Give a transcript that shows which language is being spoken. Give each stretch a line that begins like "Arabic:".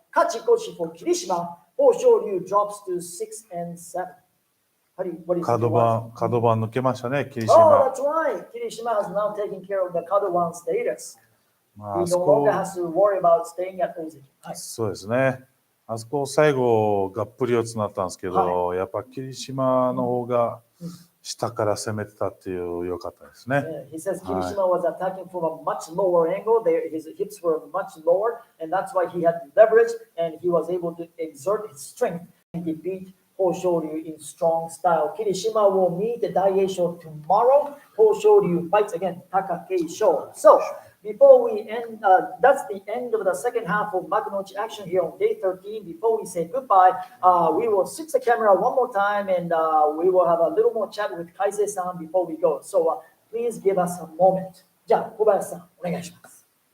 English: Kachikoshi for Kirishima. Hoshoryu drops to 6 and 7. What is
Japanese: 角番抜けましたね、霧
English: Oh,
Japanese: 島。
English: that's right. Kirishima has now taken care of the Kadoban status.
Japanese: まあ
English: He no longer has to worry about staying at Ozeki.
Japanese: そうですね。あそこ最後がっぷり四つになったんですけど、やっぱ霧島の方が下から攻めてたっていう良かったですね。
English: He says Kirishima was attacking from a much lower angle. His hips were much lower, and that's why he had leverage, and he was able to exert his strength and defeat Hoshoryu in strong style. Kirishima will meet the Daishoho tomorrow. Hoshoryu fights against Takasho. So, before we end, that's the end of the second half of Makuuchi action here on day 13. Before we say goodbye, we will switch the camera one more time and we will have a little more chat with Kaise-san before we go. So please give us a moment.
Japanese: じゃあ、小林さん、お願いします。